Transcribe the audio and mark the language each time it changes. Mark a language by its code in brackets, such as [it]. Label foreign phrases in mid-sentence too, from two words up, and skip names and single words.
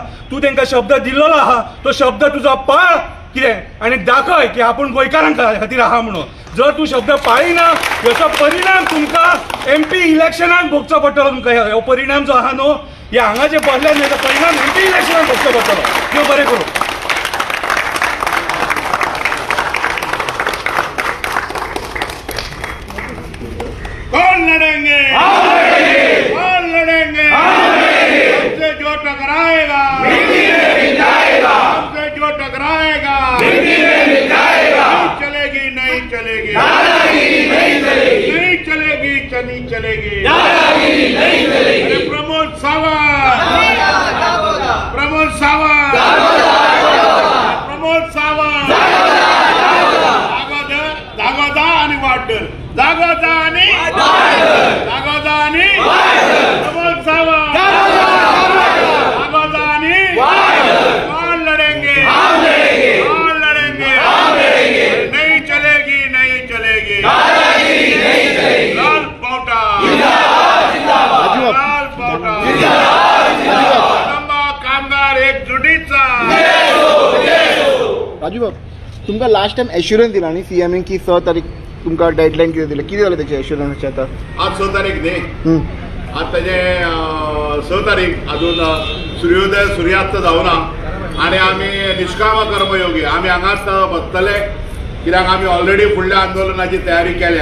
[kok] तूं तांकां शब्द दिल्लो आहा, तो शब्द तुजो पाळ कितें आनी दाखय की आपूण गोंयकारां खातीर आहा म्हणून. जर तूं शब्द पाळिना हेचो परिणाम तुमकां MP इलेक्शनाक भोगचो पडटलो. तुमकां हो परिणाम जो आहा न्हू, हे हांगा जे बसले न्हू, हेचो परिणाम MP इलेक्शनाक भोगचो पडटलो. देव बरें करूं. [hi] कौन लड़ेंगे? कौन लड़ेंगे? हमसे जो टकराएगा हमसे जो टकराएगा नहीं चलेगी, नहीं चलेगी, नहीं चलेगी, चली चलेगी. अरे प्रमोद सावंत, प्रमोद सावंत, प्रमोद सावंत, दागोदा आणि वाढ, दागोदा आणि दागोदा आणि प्रमोद सावंत, दागोदा आणि कौन लड़ेंगे? कौन लड़ेंगे? नहीं चलेगी, नहीं चलेगी. [mr] लाल पावटा, लाल पावटा, कामगार एकजुटीचा. [kok] राजू बाब, तुमकां [en] last time assurance [kok] दिला न्ही सीएमएन की 6 तारीख तुमकां डेडलायन कितें दिलें? कितें जालें तेचे एश्युरन्सचे आतां? आज 6 तारीख न्ही, आज तेजे 6 तारीख अजून सूर्यास्त जावना आनी आमी निश्काम कर्मयोगी आमी हांगाच बसतले, कित्याक आमी ऑलरेडी फुडल्या आंदोलनाची तयारी केल्या.